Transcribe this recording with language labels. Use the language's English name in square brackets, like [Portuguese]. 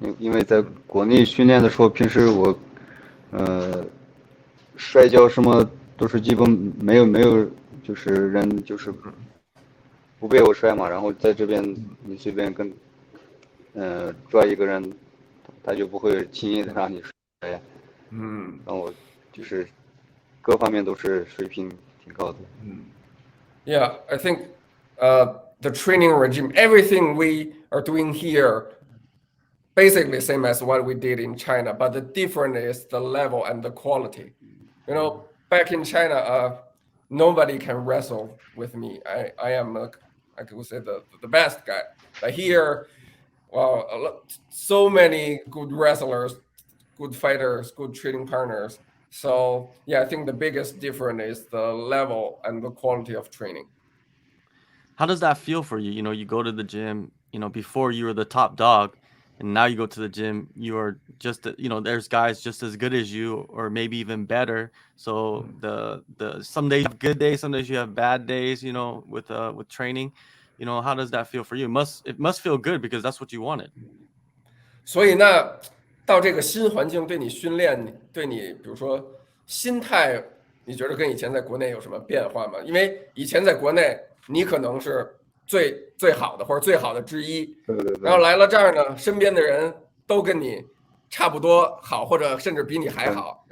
[Chinese] 因为在国内训练的时候，平时我摔跤什么都是基本没有就是人就是不被我摔嘛。然后在这边你随便跟抓一个人，他就不会轻易的让你摔。然后就是各方面都是水平挺高的。 [English] Yeah, I think the training regime, everything we are doing here, basically same as what we did in China, but the difference is the level and the quality. Back in China, nobody can wrestle with me. I am, I could say the best guy. But here, well, so many good wrestlers, good fighters, good training partners. So yeah, I think the biggest difference is the level and the quality of training. How does that feel for you? You go to the gym, before you were the top dog, and now you go to the gym, you are just, there's guys just as good as you, or maybe even better. So the some days you have good days, some days you have bad days, with training. How does that feel for you? It must feel good because that's what you wanted. [Chinese] 所以那到这个新环境对你训练，对你比如说心态，你觉得跟以前在国内有什么变化吗？因为以前在国内你可能是最好的或者最好的之一，然后来了这儿呢，身边的人都跟你差不多好，或者甚至比你还好。